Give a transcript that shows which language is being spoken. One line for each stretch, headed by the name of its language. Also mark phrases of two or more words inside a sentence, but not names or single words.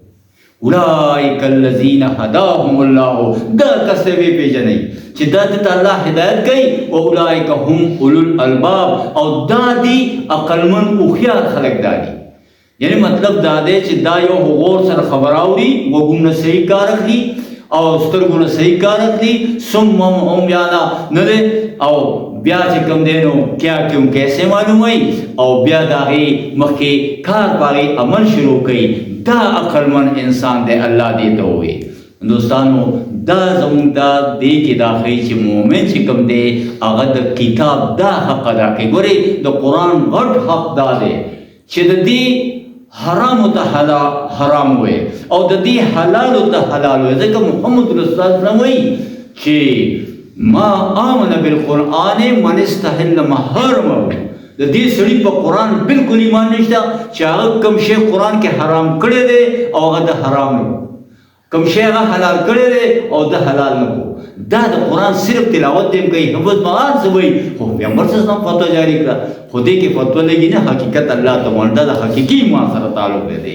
Arabic: اولئک الذین هداهم الله
Pashto: دا کس ته وپېژنئ چې دا ته الله هدایت کوي او اولئک هم
Arabic: اولو الالباب
Pashto: او دا دي عقلمن هوښیار خلک دا دي. یعنی مطلب دا دی چې دا یو غور سره خبره اوري، غوږونه صحیح کار اخلي او سترګونه صحیح کار اخلي،
Arabic: صم عمیانه
Pashto: نه دی او بیا چې کوم دی نو
Urdu: کیا کیوں کیسے
Pashto: معلوموي او بیا د هغې مخکې کار په هغې عمل شروع کوي. دا عقلمن انسان دی الله دې ته ووایي. دوستانو دا زموږ دا دې کې دا ښیي چې مومن چې کوم دی هغه د کتاب دا حق ادا کوي. ګورئ د قرآن غټ حق دا دی چې د دې حرامو ته حرام وي او د دې حلالو ته حلال وي. ځکه
Arabic: محمد رسول الله صلی الله علیه وسلم
Pashto: وایي چې
Arabic: ما آمن بالقرآن من استحل محرمه.
Pashto: د دې سړي په قرآن بالکل ایمان نشته چې هغه کوم شی قرآن کې حرام کړی دی او هغه د حرام نه کوم شی هغه حلال کړی دی او د حلال نه کو. دا د قرآن صرف تلاوت دی کوي، حفظ مغان څه وایي خو پیغمبر
Arabic: صلی الله علیه وسلم
Pashto: فتوا جاری کړه خو دې کې فتوا لګي نه، حقیقت الله ته باندې د حقیقي ایمان سره تعلق دی.